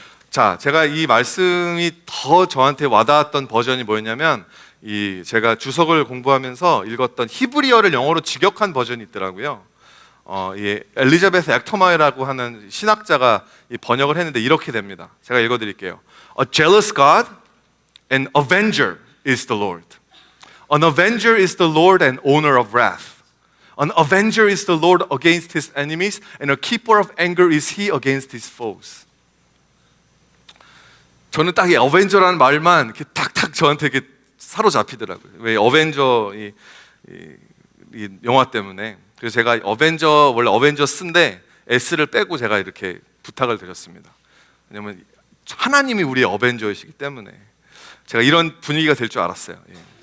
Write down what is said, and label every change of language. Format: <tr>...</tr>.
<ko>자, 제가 이 말씀이 더 저한테 와닿았던 버전이 뭐였냐면, 제가 주석을 공부하면서 읽었던 히브리어를 영어로 직역한 버전이 있더라고요. 엘리자베스 액터마이라고 하는 신학자가 번역을 했는데 이렇게 됩니다. 제가 읽어드릴게요.</ko> <en>A jealous God, an avenger is the Lord. An avenger is the Lord and owner of wrath. An avenger is the Lord against his enemies, and a keeper of anger is he against his foes.</en> <ko>저는 딱 이 어벤져라는 말만 이렇게 탁탁 저한테 이렇게 사로잡히더라고요. 왜 어벤져, 이 영화 때문에. 그래서 제가 원래 어벤져스인데 S를 빼고 제가 이렇게 부탁을 드렸습니다. 왜냐면 하나님이 우리의 어벤져이시기 때문에 제가 이런 분위기가 될 줄 알았어요. 예.</ko>